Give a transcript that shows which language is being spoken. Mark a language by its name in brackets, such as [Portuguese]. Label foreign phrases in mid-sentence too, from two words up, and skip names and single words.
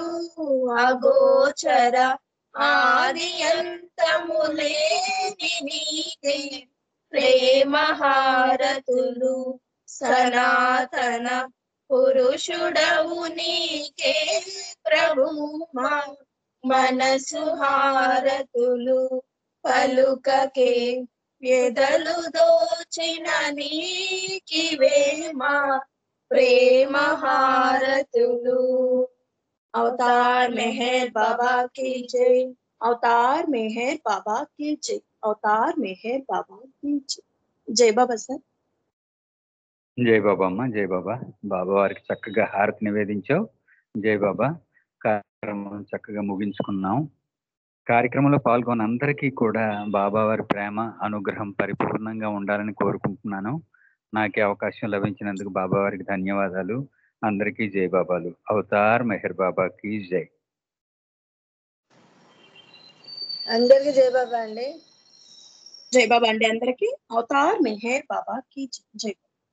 [Telugu] అగోచర ఆది అంతము లేని నీకే ప్రేమ హారతులు సనాతన పురుషుడవు నీకే ప్రభు మా మనసు హారతులు పలుకకే ఎదలు దోచిన నీకివే మా ప్రేమ హారతులు [Hindi] अवतार मेहर बाबा की जय। अवतार मेहर बाबा की जय। अवतार मेहर बाबा की जय। जय बाबा सर। [Telugu] జై బాబా అమ్మ, జై బాబా. బాబా వారికి చక్కగా హారతి నివేదించావు. జై బాబా. కార్యక్రమం చక్కగా ముగించుకున్నాం. కార్యక్రమంలో పాల్గొన్న అందరికీ కూడా బాబా వారి ప్రేమ అనుగ్రహం పరిపూర్ణంగా ఉండాలని కోరుకుంటున్నాను. నాకే అవకాశం లభించినందుకు బాబా వారికి ధన్యవాదాలు. అందరికీ జై బాబాలు. అవతార్ మెహర్ బాబాకి జై. అందరికి జై బాబా అండి. [Hindi] जय बाबा [Telugu] అండి అందరి కీ [Hindi] अवतार मेहर बाबा की जय।